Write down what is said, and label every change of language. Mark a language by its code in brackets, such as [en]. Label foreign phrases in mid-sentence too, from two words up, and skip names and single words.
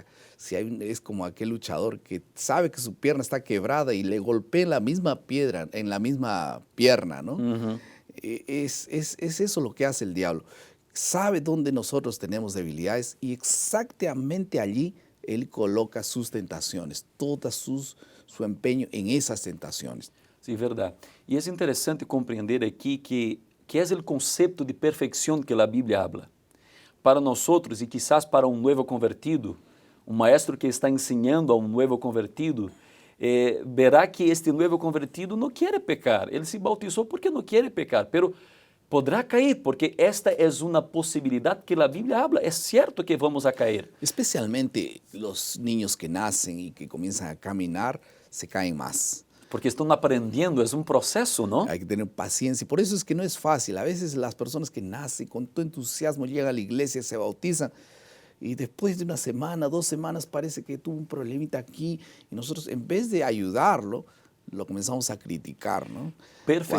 [es] Si es como aquel luchador que sabe que su pierna está quebrada y le golpea en la misma piedra, en la misma pierna, ¿no? Es eso lo que hace el diablo. Sabe dónde nosotros tenemos debilidades y exactamente allí él coloca sus tentaciones, su empeño en esas tentaciones. [pt] Sim, verdade. E é interessante compreender aqui que é o conceito de perfeição que a Bíblia habla. Para nós outros, e quizás para um novo convertido, um maestro que está ensinando a um novo convertido, verá que este novo convertido não quer pecar. Ele se bautizou porque não quer pecar, [es] pero podrá [pt] cair, porque esta é uma possibilidade que a Bíblia habla. É certo que vamos a cair. [es] Especialmente los niños que nacen y que comienzan a caminar, se caen más. [pt] Porque estão aprendendo, é um processo, não? [es] Hay que tener paciencia. Por eso es que no es fácil. A veces las personas que nacen con todo entusiasmo llegan a la iglesia, se bautizan y después de una semana, 2 semanas parece que tuvo un problemita aquí y nosotros en vez de ayudarlo, lo comenzamos a criticar, ¿no? Perfección.